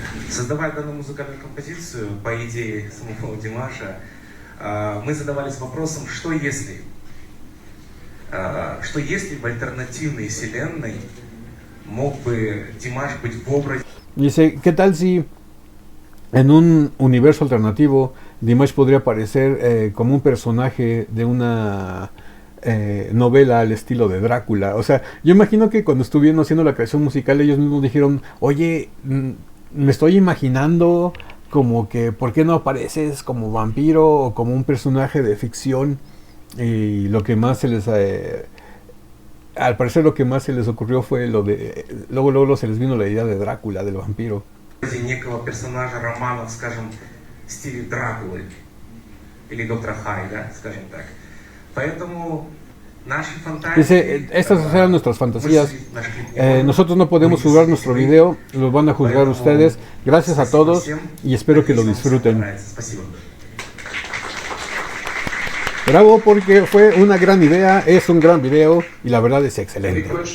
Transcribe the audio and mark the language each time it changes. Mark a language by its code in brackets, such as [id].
[ru] Создавая данную музыкальную композицию, по идее самого Димаша, мы задавались вопросом, что если в альтернативной вселенной мог бы Димаш быть в образе. [es] Dice: ¿qué tal si en un universo alternativo Dimash podría aparecer como un personaje de una novela al estilo de Drácula? O sea, yo imagino que cuando estuvieron haciendo la creación musical ellos mismos dijeron: oye, me estoy imaginando como que, ¿por qué no apareces como vampiro o como un personaje de ficción? Y lo que más se les... al parecer lo que más se les ocurrió fue lo de... Luego se les vino la idea de Drácula, del vampiro. [ru] Некого персонажа романов, скажем, в стиле Дракулы или Доктора Хай, да, скажем так. Поэтому наши фантазии... [es] Dice: estas eran nuestras fantasías. Nosotros no podemos juzgar nuestro video, lo van a juzgar ustedes. Gracias a todos y espero que lo disfruten. Bravo, porque fue una gran idea, es un gran video y la verdad es excelente.